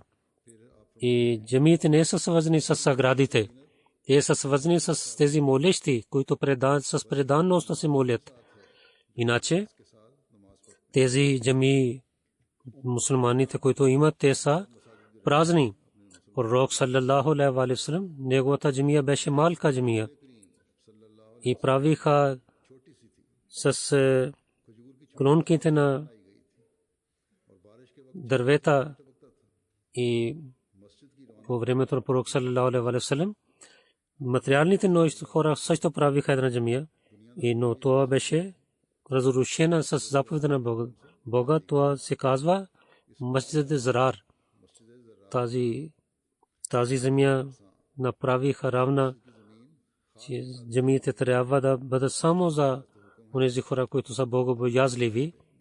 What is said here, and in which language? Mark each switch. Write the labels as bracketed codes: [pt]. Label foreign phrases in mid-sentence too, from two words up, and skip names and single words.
[bg] И джамиите не са свързани с саградите. Те са свързани с тези молещи, които с преданност се молят. Иначе тези джамии, мусулманите, които имат, те са празни. Пророк [ar] صلى الله عليه وسلم, [bg] неговата джамия беше малка джамия и правиха с кронките на дървета. И по времето на пророк [ar] صلى الله عليه وسلم [bg] материалните хора също правиха една джамия, но това беше разрушена с заповед на Бога. Това се казва Масджид Зарар. Тази земя направиха равна, че джамиите трябва да бъдат само за онези хора, които са богобоязливи.